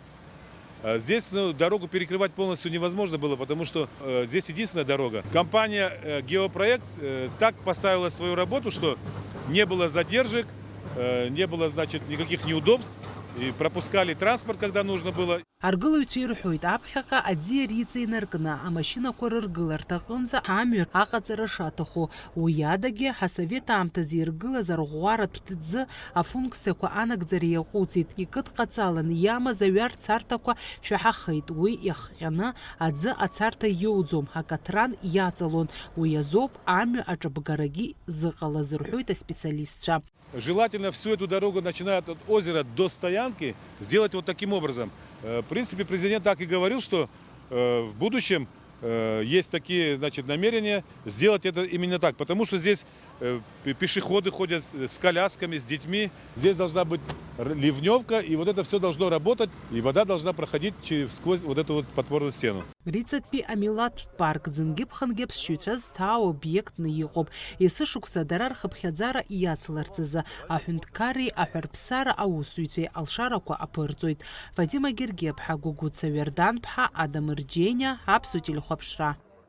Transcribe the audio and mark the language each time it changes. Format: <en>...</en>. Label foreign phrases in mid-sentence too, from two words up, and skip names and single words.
<ru>Здесь дорогу перекрывать полностью невозможно было, потому что здесь единственная дорога. Компания «Геопроект» так поставила свою работу, что не было задержек, не было, значит, никаких неудобств. И пропускали транспорт, когда нужно было.</ru> <ab>Аргылаҩцәа ирҳәоит, аԥхьаҟа аӡиа Риҵа инаркны амашьынақәа рыргыларҭа аҟынӡа амҩа аҟаҵара шаҭаху. Уи адагьы ҳасовет аамҭазы иргылаз арӷәӷәаратә ҭӡы афункциақәа анагӡара иаҟәыҵит. Икыдҟаҵаланы иамаз аҩар-царҭақәа шәаҳахеит. Уи иахҟьаны аӡы ацарҭа иоуӡом, акаҭран иаҵалон. Уи азоуп амҩа аҿабгарагьы зыҟалаз, рҳәоит аспециалистцәа.</ab> <ru>Желательно всю эту дорогу, начиная от озера до стоянки, сделать вот таким образом. В принципе, президент так и говорил, что в будущем есть такие, значит, намерения сделать это именно так. Потому что здесь пешеходы ходят с колясками, с детьми. Здесь должна быть ливневка, и вот это все должно работать, и вода должна проходить сквозь вот эту вот подпорную стену.</ru> <ab>Риҵатәи амилаҭтә парк зынгьы-ԥхынгьы аԥсшьаҩцәа зҭаау обиектны иҟоуп. Есышықәса дара рхыԥхьаӡара иацларц азы аҳәынҭқарреи аҳәарԥсара аусзуҩцәеи алшарақәа аԥырҵоит. Вадим Агергиаԥҳа, Гәыгәыца Ҩардан-ԥҳа, Адам Рџьениа, Аԥсуа телехәаԥшра.</ab>